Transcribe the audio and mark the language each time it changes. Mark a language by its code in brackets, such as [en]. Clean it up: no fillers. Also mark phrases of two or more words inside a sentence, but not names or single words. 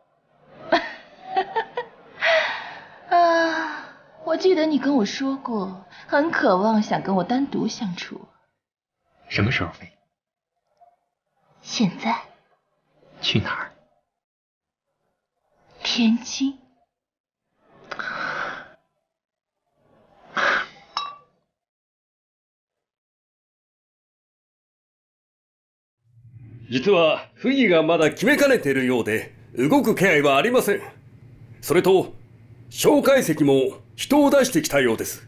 [zh] 我记得你跟我说过，很渴望想跟我单独相处。什么时候飞？现在。去哪儿？天津。 [ja] 実は溥儀がまだ決めかねているようで動く気配はありません。それと蒋介石も人を出してきたようです。